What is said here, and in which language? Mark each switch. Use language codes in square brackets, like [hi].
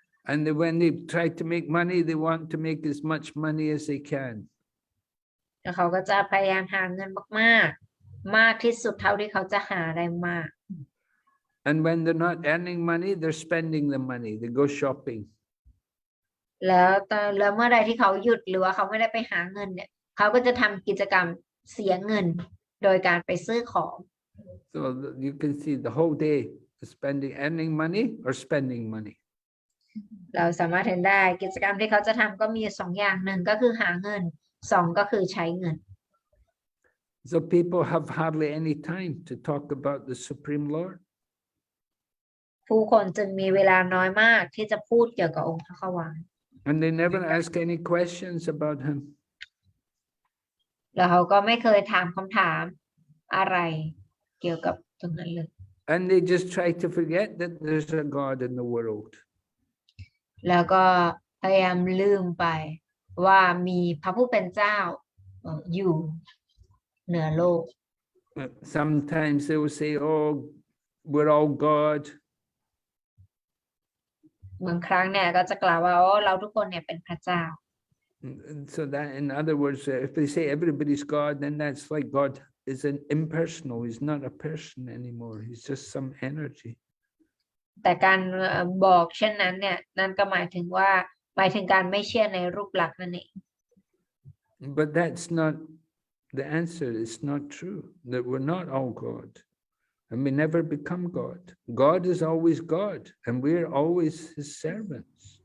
[en] And when they try to make money, they want to make as much money as they can. [th] แล้วเขาก็จะพยายามหาเงินมากที่สุดเท่าที่เขาจะหาได้มาก [en] And when they're not earning money, they're spending the money. They go shopping. [th] แล้วเมื่อใดที่เขาหยุดหรือว่าเขาไม่ได้ไปหาเงินเนี่ยเขาก็จะทำกิจกรรมเสียเงินโดยการไปซื้อของ [en] So you can see the whole day earning money or spending money. [th] เราสามารถเห็นได้กิจกรรมที่เขาจะทำก็มีสองอย่างหนึ่งก็คือหาเงินสองก็คือใช้เงิน [en] So people have hardly any time to talk about the Supreme Lord. [th] ผู้คนจึงมีเวลาน้อยมากที่จะพูดเกี่ยวกับองค์พระขวาน [en] And they never ask any questions about him. [th] แล้วเขาก็ไม่เคยถามคำถามอะไรเกี่ยวกับตรงนั้นเลย [en] And they just try to forget that there's a God in the world. [th] แล้วก็พยายามลืมไปว่ามีพระผู้เป็นเจ้าอยู่เหนือโลก [en] Sometimes they will say, oh, we're all God. [th] บางครั้งเนี่ยก็จะกล่าวว่าเราทุกคนเนี่ยเป็นพระเจ้า [en] So that, in other words, if they say everybody's God, then that's like God is an impersonal. He's not a person anymore. He's just some energy. [th] แต่การบอกเช่นนั้นเนี่ยนั่นก็หมายถึงการไม่เชื่อในรูปลักษณ์นั่นเอง [en] But that's not the answer. It's not true that we're not all God. And we never become God. God is always God, and we're always his servants.